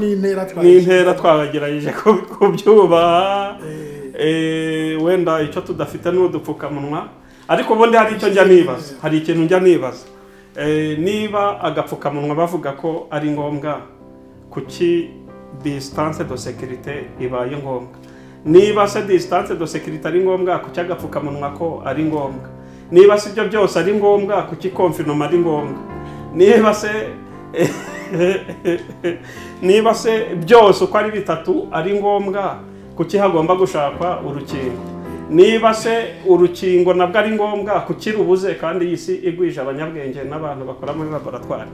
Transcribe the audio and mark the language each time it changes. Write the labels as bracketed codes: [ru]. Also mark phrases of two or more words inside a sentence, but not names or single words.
[rw] n'intera twabagerageje kubyubaha. Wenda icyo tudafite n'udupfukamunwa, ariko ubundi hari icyo njya nibaza, hari ikintu njya nibaza, niba agapfukamunwa bavuga ko ari ngombwa, kuki [fr] distance de sécurité [rw] ibaye ngombwa? Niba se [fr] distance de sécurité [rw] ari ngombwa, kuki agapfukamunwa ko ari ngombwa? Niba se ibyo byose ari ngombwa, kuki confinement ari ngombwa? Niba se byose uko ari bitatu ari ngombwa, kuki hagomba gushakwa urukingo? Niba se urukingo nabwo ari ngombwa, kuki rubuze kandi iyi si igwije abanyabwenge n'abantu bakora muri laboratoire?